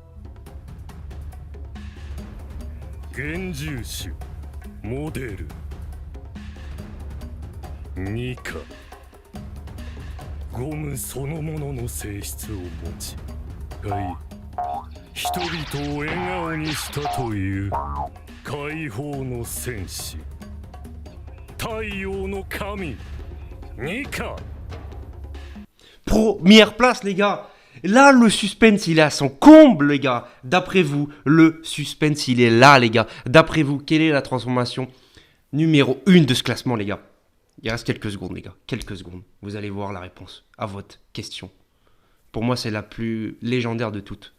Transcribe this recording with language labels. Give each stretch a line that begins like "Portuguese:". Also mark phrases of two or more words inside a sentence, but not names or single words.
Japanese: 現住種モデルニカ、ゴムそのものの性質を持ち、人々を笑顔にしたという解放の戦士、太陽の神ニカ。
French: Première place, les gars. Là, le suspense, il est à son comble, les gars. D'après vous, le suspense, il est là, les gars. D'après vous, quelle est la transformation numéro 1 de ce classement, les gars? Il reste quelques secondes, les gars. Quelques secondes. Vous allez voir la réponse à votre question. Pour moi, c'est la plus légendaire de toutes.